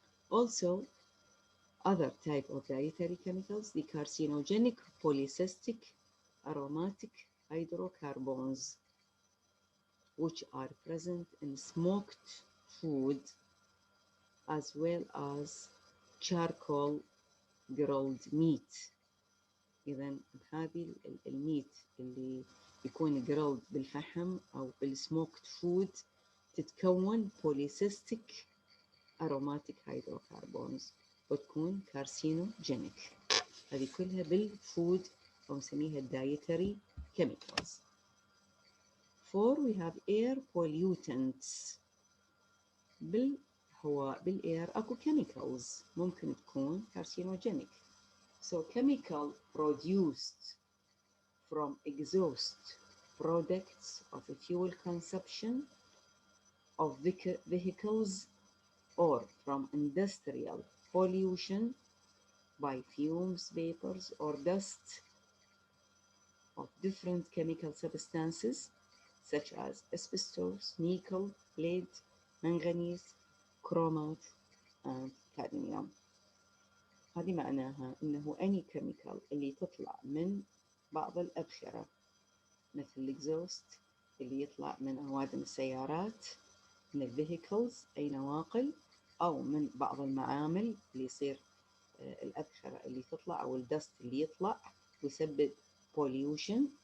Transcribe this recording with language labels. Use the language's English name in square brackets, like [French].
[English] Also, other type of dietary chemicals, the carcinogenic polycystic aromatic hydrocarbons, which are present in smoked food as well as charcoal grilled meat. [Arabic] إذا هذه الميت اللي يكون grilled بالفحم أو بالسموكed food تتكون [English] polycystic aromatic hydrocarbons [Arabic] وتكون carcinogenic. هذه كلها بالفود أو نسميها dietary chemicals. [English] 4 we have air pollutants. [Arabic] بالهواء بالair أكو [English] chemicals [Arabic] ممكن تكون [English] carcinogenic. So chemical produced from exhaust products of a fuel consumption of vehicles or from industrial pollution by fumes, vapors, or dust of different chemical substances such as asbestos, nickel, lead, manganese, chromat, and cadmium. [Arabic] هذه معناها إنه [English] any chemical [Arabic] اللي تطلع من بعض الأبخرة مثل الإكزوست اللي يطلع من أوادم السيارات، من الفيهيكلز أي نواقل، أو من بعض المعامل اللي يصير الأبخرة اللي تطلع أو الدست اللي يطلع ويسبب pollution